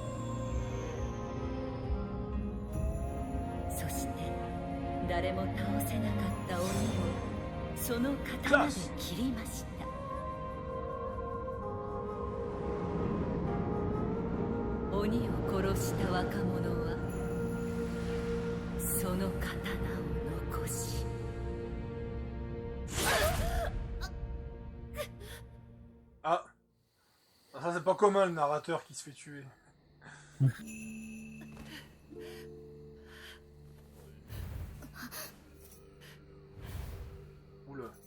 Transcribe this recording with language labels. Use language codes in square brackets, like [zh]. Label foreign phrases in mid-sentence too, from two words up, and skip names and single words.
[ja] そして誰も倒せなかった鬼をその刀で切りました。鬼を殺した若者はその刀を残し、 [fr] Ah, ça c'est pas commun le narrateur qui se fait tuer. Oula.